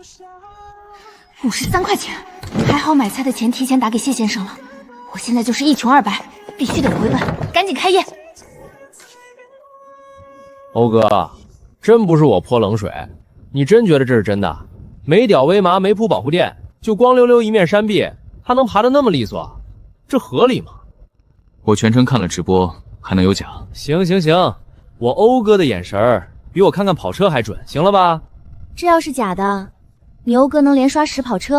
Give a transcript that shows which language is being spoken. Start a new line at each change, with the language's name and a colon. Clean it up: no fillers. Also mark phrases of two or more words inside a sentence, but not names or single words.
Chinese: 53塊錢，還好買菜的錢提前打給謝先生了。我現在就是一窮二白，必須得回本，趕緊開業。歐哥，真不是我潑冷水，你真覺得這是真的？沒屌威麻，沒鋪保護墊，就光溜溜一面山壁，他能爬得那麼利索，這合理嗎？我全程看了直播，還能有假？行行行，我歐哥的眼神兒比我看看跑車還準，行了吧？這要是假的，你歐哥能連刷10跑車？